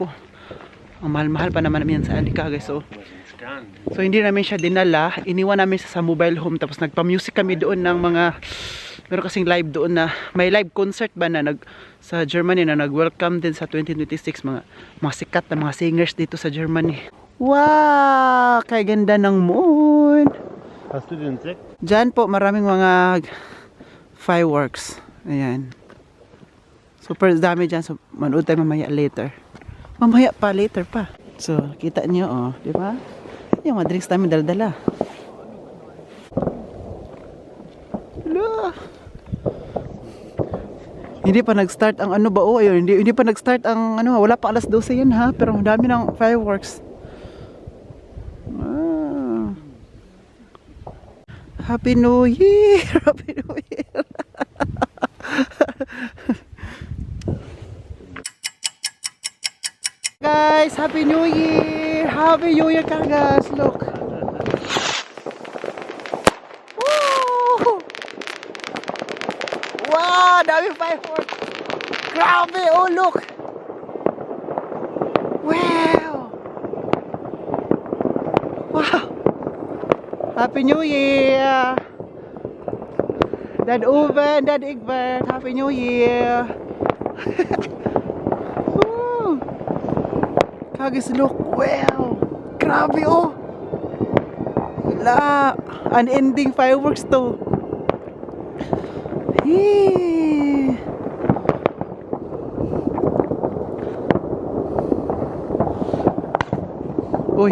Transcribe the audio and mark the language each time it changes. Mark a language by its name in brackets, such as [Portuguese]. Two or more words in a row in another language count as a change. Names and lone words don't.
[Filipino] Ang mahal-mahal pa naman namin yan sa Andy guys. So hindi namin siya dinala, iniwan namin siya sa [English] mobile home [Filipino] tapos nagpa-music kami doon ng mga meron kasing live doon na may [English] live concert [Filipino] ba na sa Germany na nag-welcome din sa 2026 mga sikat na mga singers dito sa Germany. Wow! Kay ganda ng moon. [German] Hast du den Sekt? [Filipino] Diyan po maraming mga fireworks. Ayan. Super dami dyan. So manood tayo mamaya later. Mamaya pa, later pa. So kita niyo oh, di ba? Yung mga drinks namin dala-dala. Hala. Hindi pa nag-start ang ano ba oh, ayun, hindi pa nag-start ang ano, wala pa alas 12 yan ha, pero ang dami ng fireworks. [English] Happy New Year! Happy New Year! Happy New Year! 2026 2026 Happy New Year! Happy New Year, Kagas! Look! Woo! [Filipino] Wow! Dami fireworks! Grabe! [English] Oh, look! Wow! Wow! Happy New Year! Dad Uven, Dad Egbert, Happy New Year! Woo! Kagis, look! Wow! [Filipino] Grabe, oh! Wala! [English] Unending fireworks to! Yee! Uy!